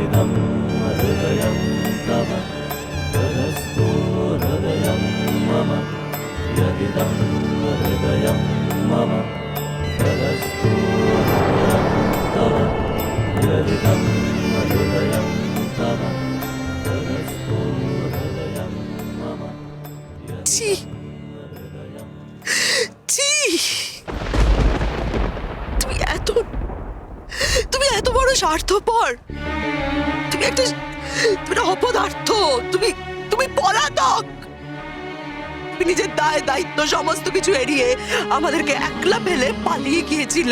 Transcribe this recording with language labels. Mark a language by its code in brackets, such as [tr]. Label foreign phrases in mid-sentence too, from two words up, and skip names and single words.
[sa] हृदयं तव तदस्तु हृदयं मम यदिदं हृदयं मम तदस्तु हृदयं तव यदिदं हृदयं तव तदस्तु हृदयं मम [bn] ছি ছি তুমি এত বড় স্বার্থপর, তুমি একটা অপদার্থ, তুমি পলাতক। তুমি নিজের দায় দায়িত্ব সমস্ত কিছু এড়িয়ে আমাদেরকে একলা ফেলে পালিয়ে গিয়েছিলে।